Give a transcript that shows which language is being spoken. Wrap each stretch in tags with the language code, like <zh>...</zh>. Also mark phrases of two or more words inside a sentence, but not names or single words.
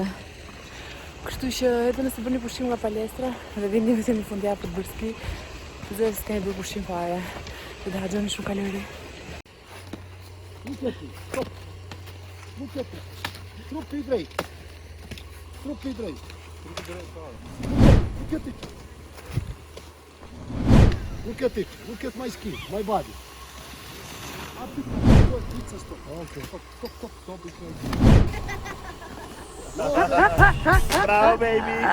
<sq>Kështu që edhe nëse bëni pushim nga palestra dhe vini vetëm në fundjavë për të bërë ski, zë s'keni bërë pushim fare dhe të harxhoni shumë kalori. Trup i drejt. Trup i drejt.</sq> <en>Look at it. Look at my skin, my body. Up to it's a stop. Okay. Stop. Bravo, baby!</en>